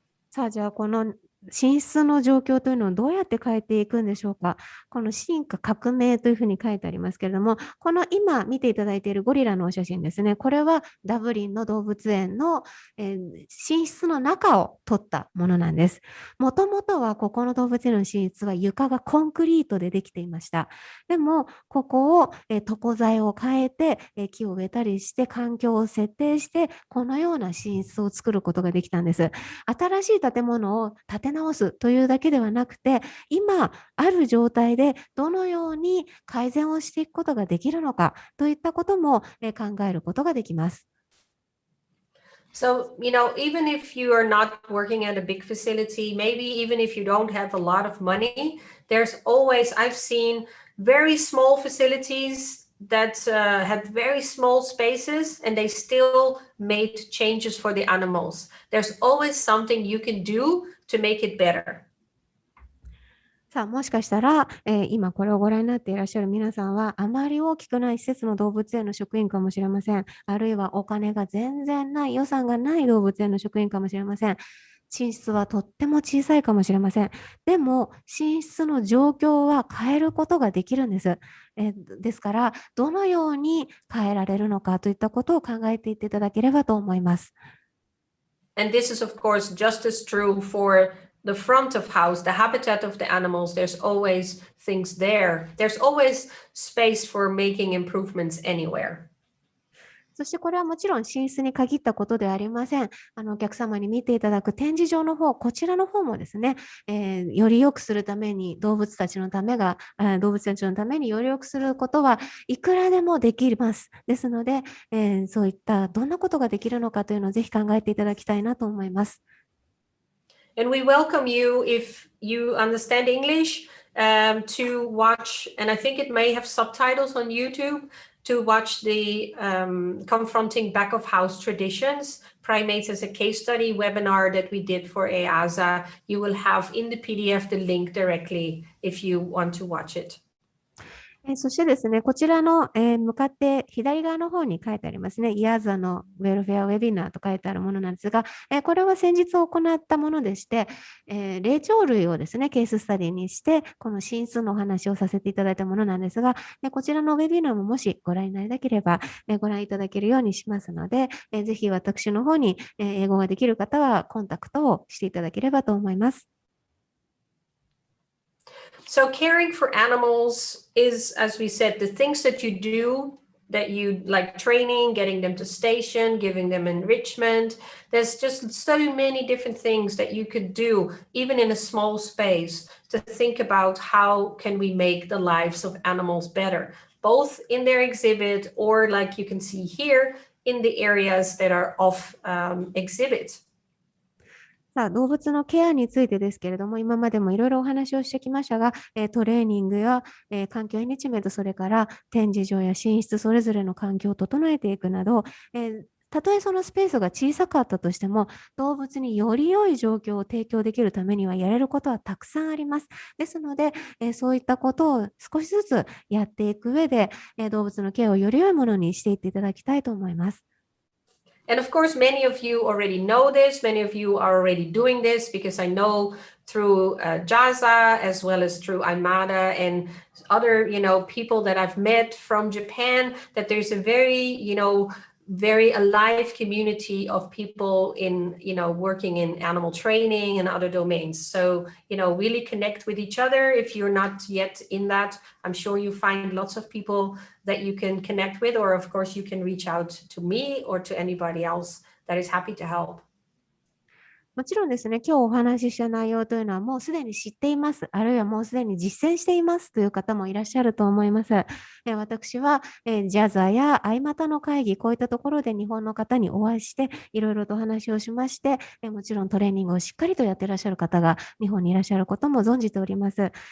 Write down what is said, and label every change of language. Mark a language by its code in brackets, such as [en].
[ja] さあ、じゃあこの寝室の状況というのをどうやって変えていくんでしょうか。この進化革命というふうに書いてありますけれども、この今見ていただいているゴリラのお写真ですね。これはダブリンの動物園の、寝室の中を撮ったものなんです。もともとはここの動物園の寝室は床がコンクリートでできていました。でも、ここを、床材を変えて、木を植えたりして環境を設定して、このような寝室を作ることができたんです。新しい建物を建て直すというだけではなくて、今ある状態でどのように改善をしていくことができるのかといったことも考えることができます。 [en] So, even if you are not working at a big facility, maybe even if you don't have a lot of money, there's always, I've seen very small facilities that had very small spaces and they still made changes for the animals. There's always something you can do to make it better. [ja] さあ、もしかしたら、今これをご覧になっていらっしゃる皆さんは、あまり大きくない施設の動物園の職員かもしれません。あるいはお金が全然ない、予算がない動物園の職員かもしれません。寝室はとっても小さいかもしれません。でも、寝室の状況は変えることができるんです。ですから、どのように変えられるのかといったことを考えていっていただければと思います。 [en] And this is, of course, just as true for the front of house, the habitat of the animals. There's always things there. There's always space for making improvements anywhere. [ja] そしてこれはもちろん寝室に限ったことではありません。お客様に見ていただく展示場の方、こちらの方もですね、より良くするために動物たちのためにより良くすることはいくらでもできます。ですので、そういったどんなことができるのかというのをぜひ考えていただきたいなと思います。 [en] And we welcome you if you understand English to watch, and I think it may have subtitles on YouTube, to watch the Confronting Back of House Traditions, Primates as a Case Study webinar that we did for EASA. You will have in the PDF the link directly if you want to watch it. [ja] そしてですね、こちらの、向かって左側の方に書いてありますね。イヤーザのウェルフェアウェビナーと書いてあるものなんですが、これは先日行ったものでして、霊長類をですね、ケーススタディにして、この進出のお話をさせていただいたものなんですが、こちらのウェビナーももしご覧になりたければ、ご覧いただけるようにしますので、ぜひ私の方に、英語ができる方はコンタクトをしていただければと思います。 [en] So caring for animals is, as we said, the things that you do, that you like training, getting them to station, giving them enrichment. There's just so many different things that you could do, even in a small space, to think about how can we make the lives of animals better, both in their exhibit or, like you can see here, in the areas that are off exhibit. [ja] さあ、動物のケアについてですけれども、今までもいろいろお話をしてきましたが、トレーニングや、環境エネチメント、それから展示場や寝室、それぞれの環境を整えていくなど、たとえそのスペースが小さかったとしても、動物により良い状況を提供できるためにはやれることはたくさんあります。ですので、そういったことを少しずつやっていく上で、動物のケアをより良いものにしていっていただきたいと思います。 [en] And of course, many of you already know this. Many of you are already doing this because I know through Jaza as well as through Aimada and other, people that I've met from Japan, that there's a very alive community of people in, working in animal training and other domains. So, really connect with each other. If you're not yet in that, I'm sure you find lots of people that you can connect with, or of course you can reach out to me or to anybody else that is happy to help. [ja] もちろんですね、今日お話しした内容というのはもうすでに知っています。あるいはもうすでに実践していますという方もいらっしゃると思います。私は、ジャザやアイマタの会議、こういったところで日本の方にお会いして、いろいろとお話をしまして、もちろんトレーニングをしっかりとやっていらっしゃる方が日本にいらっしゃることも存じております。